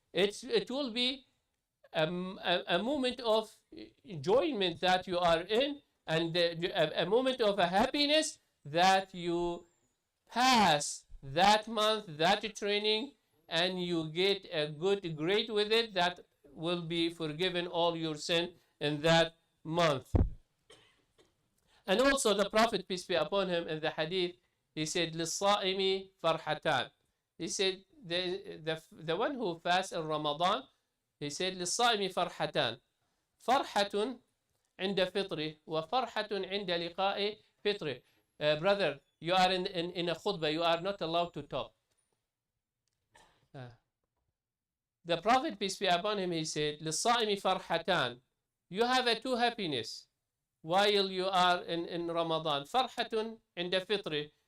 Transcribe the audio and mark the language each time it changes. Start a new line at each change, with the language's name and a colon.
English: It will be a moment of enjoyment that you are in and a moment of a happiness that you pass that month, that training, and you get a good grade with it that will be forgiven all your sin in that month. And also the Prophet, peace be upon him, in the hadith, he said,
Arabic: لِلصَّائِمِ فَرْحَتَانِ.
English: He said, the one who fasts in Ramadan, he said,
Arabic: لِلصَّائِمِ فَرْحَتَانِ. فَرْحَةٌ عند فطره وفرحة عند لقاء فطره.
English: Brother, you are in a khutbah, you are not allowed to talk. The Prophet, peace be upon him, he said,
Arabic: لِلصَّائِمِ فَرْحَتَانِ.
English: You have a two happiness while you are in Ramadan.
Arabic: فرحة عند فطره.